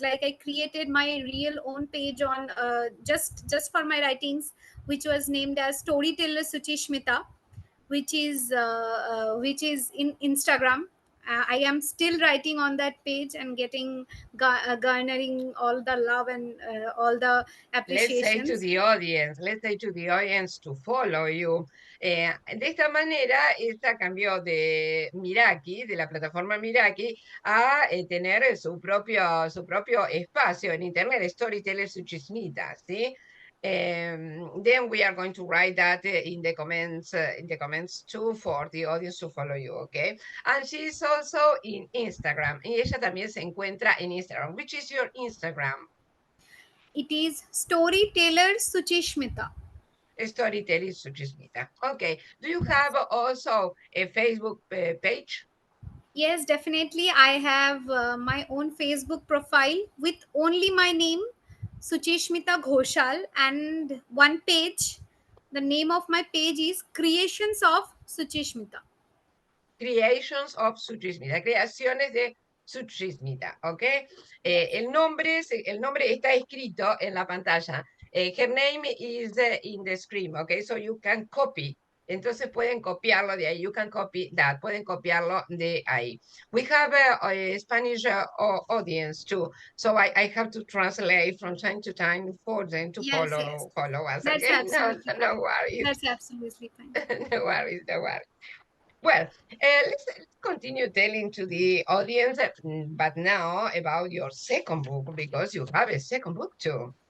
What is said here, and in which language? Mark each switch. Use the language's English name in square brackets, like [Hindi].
[English] Like I created my real own page on just for my writings, which was named as Storyteller Suchishmita, which is in Instagram. I am still writing on that page and getting garnering all the love and all the appreciations. let's say to the audience to follow you. [Spanish] De esta manera, esta cambió de Miraki, de la plataforma Miraki, a tener su propio espacio en Internet, Storyteller Suchismita, ¿sí? [English] Then we are going to write that in the comments too for the audience to follow you, okay? And she's also in Instagram. [Spanish] Y ella también se encuentra en Instagram. [English] Which is your Instagram? It is Storyteller Suchishmita. Storytelling Suchismita. Okay. Do you have also a Facebook page? Yes, definitely. I have my own Facebook profile with only my name, Suchishmita Goshal, and one page. The name of my page is Creations of Suchishmita. Creations of Suchismita, [Spanish] creaciones de Suchismita, [English] ¿ok? [Spanish] El nombre está escrito en la pantalla. [English] Her name is in the screen, ¿ok? So you can copy. [Spanish] Entonces pueden copiarlo de ahí. [English] You can copy that. [Spanish] Pueden copiarlo de ahí. [English] We have a Spanish audience too. So I have to translate from time to time for them to Yes, yes. follow us, That's okay? No, absolutely no fine. worries. That's absolutely fine. No worries, no worries. Well, let's continue telling to the audience, but now about your second book, because you have a second book too.